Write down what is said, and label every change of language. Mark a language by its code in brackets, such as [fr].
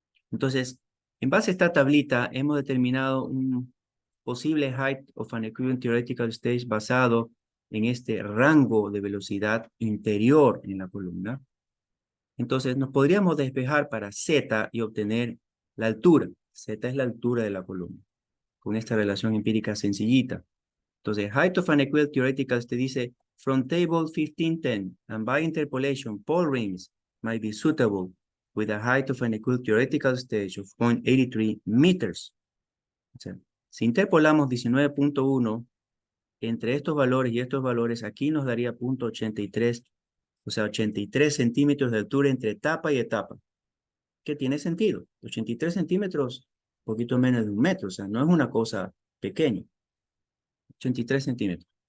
[es] Entonces, en base a esta tablita, hemos determinado un posible [en] height of an equivalent theoretical stage [es] basado en este rango de velocidad interior en la columna. Entonces, nos podríamos despejar para Z y obtener la altura. Z es la altura de la columna, con esta relación empírica sencillita. [en] Entonces, height of an equivalent theoretical stage dice, from table 1510, and by interpolation, Paul rings might be suitable with a height of an equivalent theoretical stage of 0.83 meters. [es] O sea, si interpolamos 19.1 entre estos valores y estos valores, aquí nos daría 0.83, o sea, 83 centímetros de altura entre etapa y etapa, que tiene sentido. 83 centímetros, un poquito menos de un metro, o sea, no es una cosa pequeña. 83 centímetros.